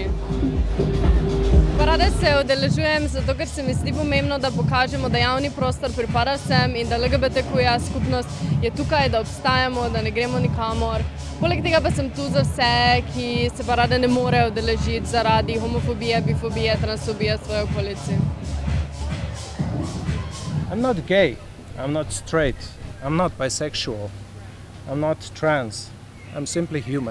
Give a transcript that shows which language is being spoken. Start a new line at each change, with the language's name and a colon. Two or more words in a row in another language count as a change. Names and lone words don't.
Slovenian: Parade se udeležujem zato, ker se mi zdi pomembno, da pokažemo, da javni prostor pripada vsem in da LGBTQIA skupnost je tukaj, da obstajamo, da ne gremo nikamor. Poleg tega pa sem tu za vse, ki se parade ne morejo udeležiti zaradi homofobije, bifobije, transfobije v svoji okolici.
English: I'm not gay, I'm not straight, I'm not bisexual, I'm not trans, I'm simply human.